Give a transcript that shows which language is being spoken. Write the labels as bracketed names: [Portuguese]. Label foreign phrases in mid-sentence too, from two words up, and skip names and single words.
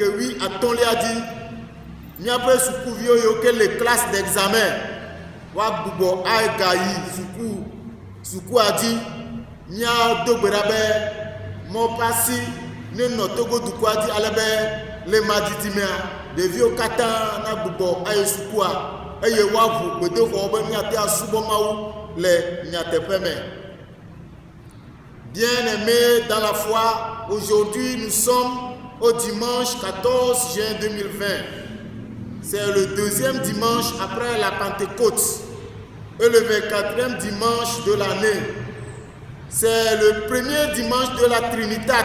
[Ewe] 15 dzi, míaƒe sukuviwo yiwo ke le [French] classe d'examen [Ewe] woagbugbɔ agayi sukua dzi, míado gbe ɖa be mɔ ƒe asi ne nɔ Togo dukɔa dzi ale be le madidimea ɖeviwo katã nagbugbɔ ayi sukua eye woaʋu gbedoxɔ be míate asubɔ Mawu le nyateƒe me. [French] Bien-aimés dans la foi, aujourd'hui nous sommes au dimanche 14 juin 2020. C'est le deuxième dimanche après la Pentecôte et le 24e dimanche de l'année. C'est le premier dimanche de la Trinitate.